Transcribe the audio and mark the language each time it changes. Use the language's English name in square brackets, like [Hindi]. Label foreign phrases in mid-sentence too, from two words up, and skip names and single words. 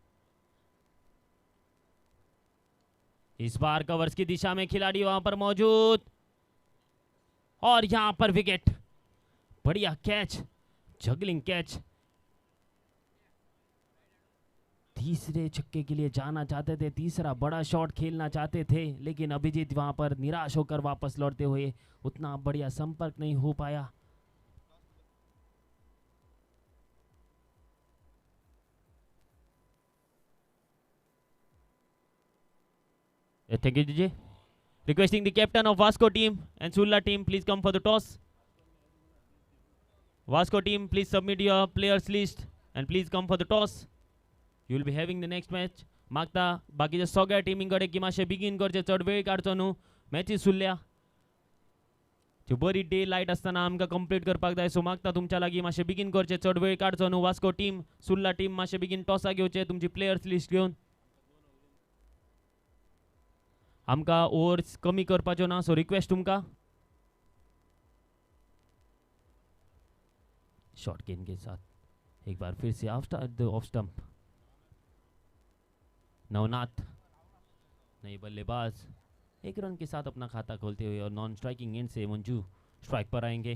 [Hindi] इस बार कवर्स की दिशा में खिलाड़ी वहां पर मौजूद, और यहां पर विकेट, बढ़िया कैच, [English] juggling catch. [Hindi] तीसरे छक्के के लिए जाना चाहते थे, तीसरा बड़ा शॉट खेलना चाहते थे, लेकिन अभिजीत वहां पर निराश होकर वापस लौटते हुए, उतना बढ़िया संपर्क नहीं हो पाया। [English] Thank you, DJ. Requesting the captain of Vasco team and Surla team, please come for the toss. Vasco team, please submit your players list and please come for the toss. You will be having the next match. [Konkani] मागता बाकीच्या सगळ्या टीमिंकडे की मातशें बेगीन करचे, चड वेळ काडचो न्हू, मॅचीस उरल्या, त्यो बरी [English] daylight [Konkani] आसतना आमकां कंप्लीट करपाक जाय, सो मागता तुमच्या लागीं मातशें बेगीन करचें, चड वेळ काडचो न्हू। वास्को टीम, सुर्ला टीम मातशें बेगीन टॉसा घेवचे, तुमची [English] players list [Konkani] घेवन। आमकां ओव्हर्स कमी करपाच्यो ना, [English] so request [Konkani] तुमकां। [Hindi] शॉर्ट गेंद के साथ एक बार फिर से [English] after the off stump [Hindi] नवनाथ, नए बल्लेबाज, 1 रन के साथ अपना खाता खोलते हुए, और [English] non-striking end [Hindi] से मंजू स्ट्राइक पर आएंगे।